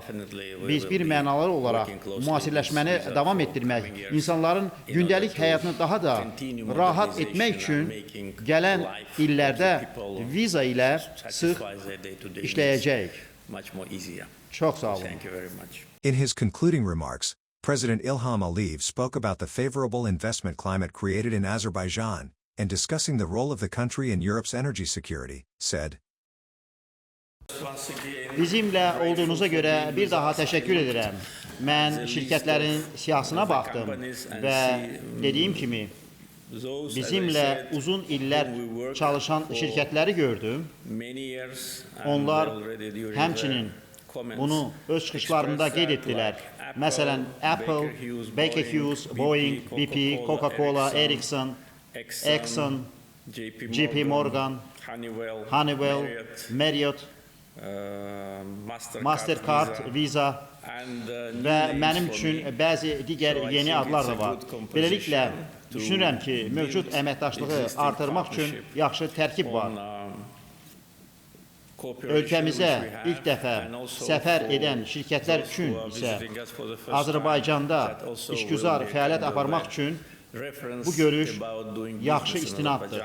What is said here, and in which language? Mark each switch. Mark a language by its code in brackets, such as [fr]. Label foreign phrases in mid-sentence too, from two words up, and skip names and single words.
[az] Biz bir mənalı olaraq müasirləşməni davam etdirmək, insanların gündəlik həyatını daha da rahat etmək üçün gələn illərdə Visa ilə sıx işləyəcəyik. Çox sağ olun. [en] In his concluding remarks, President Ilham Aliyev spoke about the favorable investment climate created in Azerbaijan and discussing the role of the country in Europe's energy security, said, [az] Bizimlə olduğunuza görə bir daha təşəkkür edirəm. Mən şirkətlərin siyahısına baxdım və dediyim kimi, bizimlə uzun illər çalışan şirkətləri gördüm. Onlar həmçinin bunu öz çıxışlarında qeyd etdilər. Məsələn, Apple, Baker Hughes, Boeing, BP, Coca-Cola, Ericsson, Exxon, JP Morgan, Honeywell, Marriott, Mastercard, Visa və mənim üçün bəzi digər yeni adlar da var. Beləliklə, düşünürəm ki, mövcud əməkdaşlığı artırmaq üçün yaxşı tərkib var. Ölkəmizə ilk dəfə səfər edən şirkətlər üçün isə Azərbaycanda işgüzar fəaliyyət aparmaq üçün bu görüş yaxşı istinaddır.